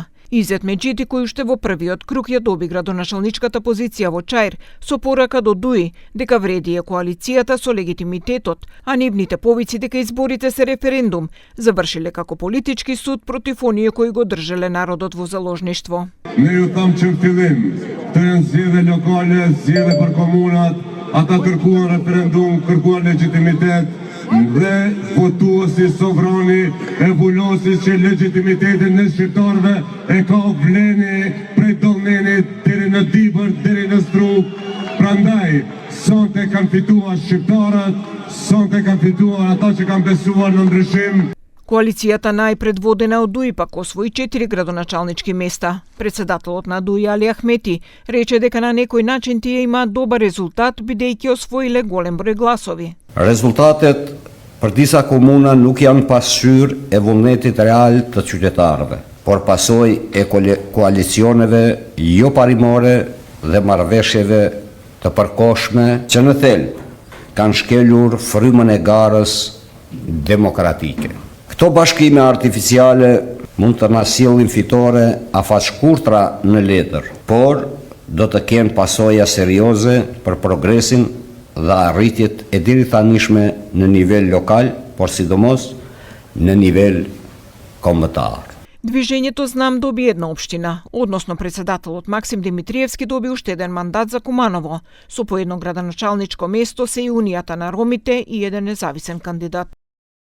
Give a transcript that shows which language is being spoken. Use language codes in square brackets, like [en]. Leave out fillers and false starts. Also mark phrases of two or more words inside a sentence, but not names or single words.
[mk] Изет Меджити, кој уште во првиот круг ја доби градоначалничката позиција во Чаир, со порака до ДУИ дека вреди е коалицијата со легитимитетот, а нивните повици дека изборите се референдум, завршиле како политички суд против оние кои го држеле народот во заложништво. [sq] Не ju tham që në fillim, të zgjedhje lokale, zgjedhje për komunat, ata kërkuan referendum, kërkuan legitimitet, dhe votuesi sovrani e vullosi që legitimitetin në shqiptarëve e ka vleni prej Dollnenit deri në Dibër, deri në Strug. Prandaj, sonte kanë fituar shqiptarët, sonte kanë fituar ata që kanë besuar në ndryshim. [mk] Коалицијата најпредводена од ДУИ пак освои 4 градоначалнички места. Председателот на ДУИ Али Ахмети рече дека на некој начин тие имаат добар резултат бидејќи освоиле голем број гласови. [sq] Резултатет për disa komuna nuk janë pasqyrë e vullnetit real të qytetarëve, por pasojë e koalicioneve jo parimore dhe marrëveshjeve të përkohshme që në thelb kanë shkelur frymën e garës demokratike. Këto bashkime artificiale mund të na sjellin fitore afaqshkurtra në letër, por do të kenë pasoja serioze për progresin dhe arritjet e deri tanishme në nivel lokal, por sidomos në nivel kombëtar. [mk] Движењето Знам доби една општина, односно председателот Максим Димитриевски доби уште еден мандат за Куманово. Со по едно градоначалничко место се и Унијата на ромите и еден независен кандидат.